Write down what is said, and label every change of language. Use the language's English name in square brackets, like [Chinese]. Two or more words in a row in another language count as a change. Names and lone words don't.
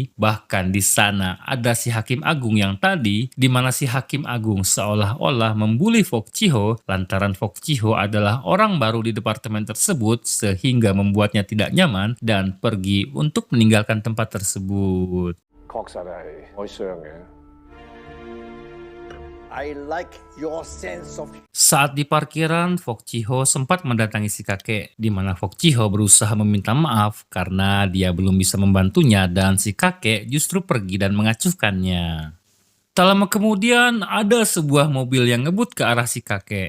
[Indonesian] Bahkan di sana ada si Hakim Agung yang tadi, di mana si Hakim Agung seolah-olah membuli Fok Chiho lantaran Fok Chiho adalah orang baru di departemen tersebut sehingga membuatnya tidak nyaman dan pergi untuk meninggalkan tempat tersebut. [Cantonese] 確實係哀傷嘅。 [English] I like your sense of [Indonesian] Saat di parkiran, Fok Chiho sempat mendatangi si kakek, di mana Fok Chiho berusaha meminta maaf karena dia belum bisa membantunya dan si kakek justru pergi dan mengacuhkannya. Tak lama kemudian, ada sebuah mobil yang ngebut ke arah si kakek.